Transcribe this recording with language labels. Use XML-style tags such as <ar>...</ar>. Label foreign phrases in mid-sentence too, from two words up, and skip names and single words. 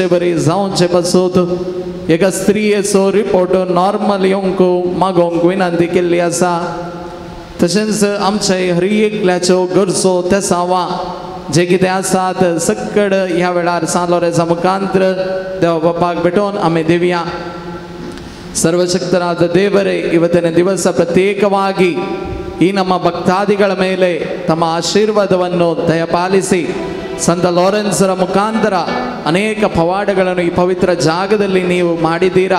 <kok>बरी जावचे पासत एका स्त्रियेचो रिपोर्ट नॉर्मल येवंक मागोवंक विनंती केल्ली आसा तशेंच आमचे हर एकल्याच्यो गरजो ते सावा जे कितें आसात सकड ह्या वेळार सालोरेचा मुखांत्र देवा बापाक भेटोवन आमी दिवया</kok> <kn>ಸರ್ವಶಕ್ತನಾದ ದೇವರೇ ಇವತ್ತಿನ ದಿವಸ ಪ್ರತ್ಯೇಕವಾಗಿ ಈ ನಮ್ಮ ಭಕ್ತಾದಿಗಳ ಮೇಲೆ ತಮ್ಮ ಆಶೀರ್ವಾದವನ್ನು ದಯಪಾಲಿಸಿ ಸಂತ ಲಾರೆನ್ಸರ ಮುಖಾಂತರ ಅನೇಕ ಪವಾಡಗಳನ್ನು ಈ ಪವಿತ್ರ ಜಾಗದಲ್ಲಿ ನೀವು ಮಾಡಿದ್ದೀರಾ.</kn>